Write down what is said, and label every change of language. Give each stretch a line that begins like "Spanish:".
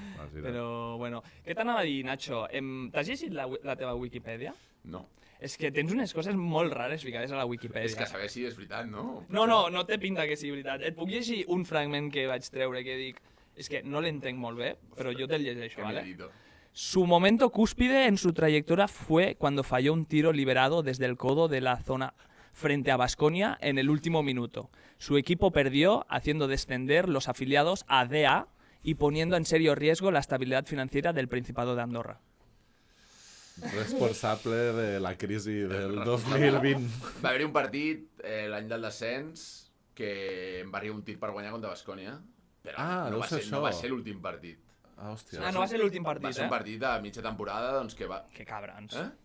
Catalan: Però, bueno... Què t'anava a dir, Nacho? T'has llegit la teva Wikipedia? No. És que tens unes coses molt rares ficades a la Wikipedia. És que saber si és veritat, no? No té pinta que sigui veritat. Et puc llegir un fragment que vaig treure que dic... És que no l'entenc molt bé, però
Spanish: yo
Catalan: te'l llegeixo, ¿vale?
Spanish: Su momento cúspide en su trayectoria fue cuando falló un tiro liberado desde el codo de la zona frente a Baskonia en el último minuto. Su equipo perdió, haciendo descender los afiliados a DA y poniendo en serio riesgo la estabilidad financiera del Principado de Andorra.
Catalan: Responsable de la crisi del 2020. Va haver-hi un partit l'any del descens que em va arribar un tir per guanyar contra Baskonia, però no va ser l'últim partit. Ah, hòstia. No va ser l'últim partit, Va ser un partit de mitja temporada, doncs que va... Que cabrons.